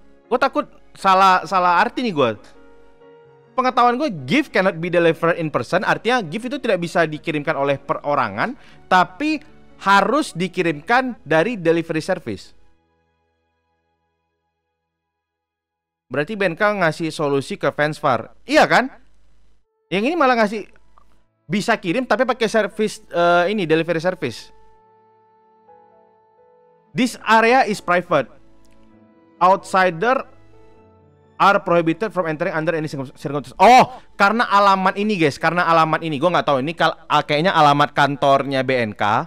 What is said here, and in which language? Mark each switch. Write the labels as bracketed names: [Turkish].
[Indonesian] Gue takut salah arti nih gue. Pengetahuan gue, [English] gift cannot be delivered in person, [Indonesian] artinya gift itu tidak bisa dikirimkan oleh perorangan, tapi harus dikirimkan dari delivery service. Berarti BNK ngasih solusi ke Fansfar. Iya kan? Yang ini malah ngasih bisa kirim tapi pakai service ini delivery service. [English] This area is private. Outsider are prohibited from entering under any circumstances. [Indonesian] Oh, karena alamat ini guys, gue nggak tahu ini kayaknya alamat kantornya BNK.